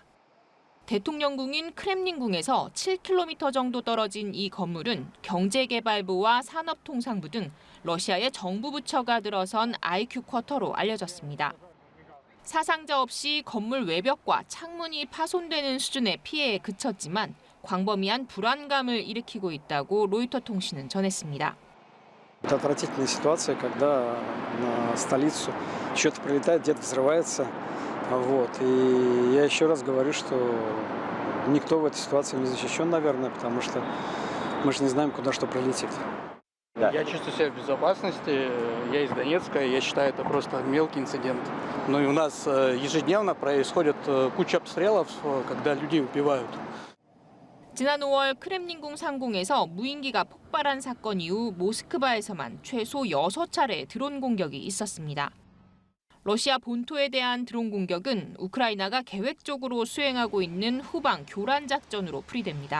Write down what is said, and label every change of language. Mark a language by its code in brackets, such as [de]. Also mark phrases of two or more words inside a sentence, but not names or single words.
[ko] 대통령궁인 크렘린궁에서 7km 정도 떨어진 이 건물은 경제개발부와 산업통상부 등 러시아의 정부 부처가 들어선 IQ 쿼터로 알려졌습니다. 사상자 없이 건물 외벽과 창문이 파손되는 수준의 피해에 그쳤지만 광범위한 불안감을 일으키고 있다고 로이터 통신은 전했습니다. [ru] Это отвратительная ситуация, когда на столицу что-то прилетает, где-то взрывается. Вот. И я еще раз говорю, что никто в этой ситуации не защищен, наверное, потому что мы же не знаем, куда что прилетит. Я чувствую себя в безопасности. Я из Донецка, я считаю, это просто мелкий инцидент. Ну и у нас ежедневно происходит куча обстрелов, когда людей убивают. [ko] 지난 5월 크렘린궁 상공에서 무인기가 폭발한 사건 이후 모스크바에서만 최소 6차례의 드론 공격이 있었습니다. 러시아 본토에 대한 드론 공격은 우크라이나가 계획적으로 수행하고 있는 후방 교란 작전으로 풀이됩니다.